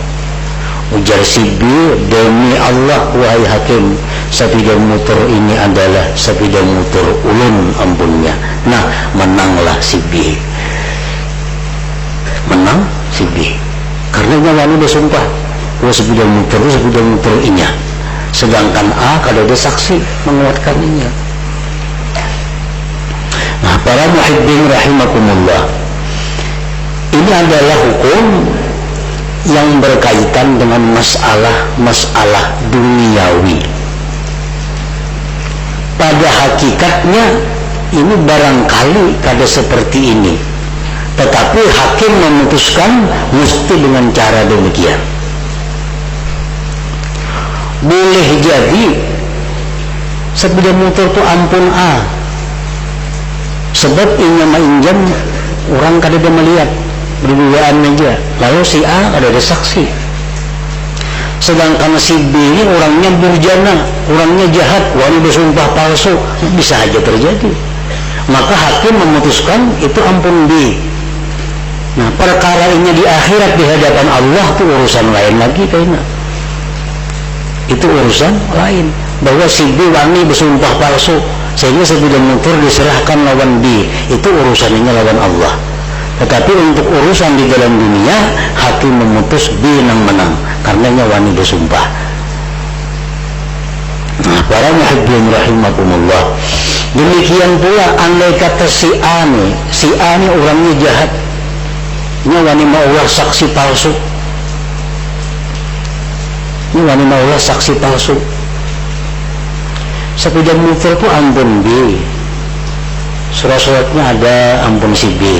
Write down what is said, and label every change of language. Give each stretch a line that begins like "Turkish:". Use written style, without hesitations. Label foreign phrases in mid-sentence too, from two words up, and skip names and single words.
Banjar: Ujar si B, demi Allah wahai hakim, sepeda motor ini adalah sepeda motor ulun ampunnya. Nah, menanglah si B, karena nyawani bersumpah bahwa sepeda motor inya, sedangkan A kada ada saksi menguatkannya.
Indonesian: Nah, para
Arabic: muhibbin rahimakumullah,
Indonesian: ini adalah hukum yang berkaitan dengan masalah duniawi. Pada hakikatnya ini barangkali kada seperti ini, tetapi hakim memutuskan mesti dengan cara demikian.
Banjar: Boleh jadi sepeda motor itu ampun A, sebab inya mainjam orang kada ada melihat, berduaan aja, lalu si A ada saksi. Sedangkan si B ini orangnya durjana, orangnya jahat, wani bersumpah palsu, bisa aja terjadi. Maka hakim memutuskan itu ampun B.
Indonesian: Nah, perkara ini di akhirat di hadapan Allah itu urusan lain lagi kayaknya.
Banjar: Itu urusan lain, bahwa si B wani bersumpah palsu sehingga sepeda motor diserahkan lawan B, itu urusannya lawan Allah. Tetapi untuk urusan di dalam dunia, hakim memutus B yang menang karena wani bersumpah. Nah, para
Arabic: muhibbin rahimakumullah,
Banjar: demikian pula andai kata si A ni orangnya jahat, wani maulah saksi palsu, sepeda motor itu ampun B, surat-suratnya ada ampun si B.